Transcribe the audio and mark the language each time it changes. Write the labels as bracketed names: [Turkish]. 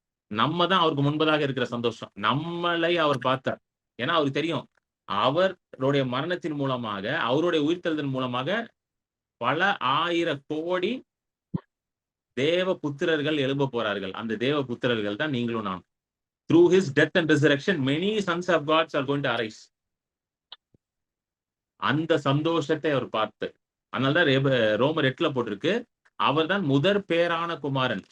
[Tamil] நம்ம தான் அவருக்கு முன்பதாக இருக்கிற சந்தோஷம். நம்மளை அவர் பார்த்தார். ஏன்னா அவருக்கு தெரியும் அவருடைய மரணத்தின் மூலமாக அவருடைய உயிர்த்தெழுதல் மூலமாக பல 1000 கோடி தேவ புத்திரர்கள் எழும்ப போறார்கள். அந்த தேவ புத்திரர்கள் தான் நீங்களும் நான். [English] Through his death and resurrection many sons of God are going to arise. [Tamil] அந்த சந்தோஷத்தை அவர் பார்த்து, அதனாலதான் ரோமர் 8 போட்டிருக்கு, அவர் தான் முதற் பேரான குமாரன்.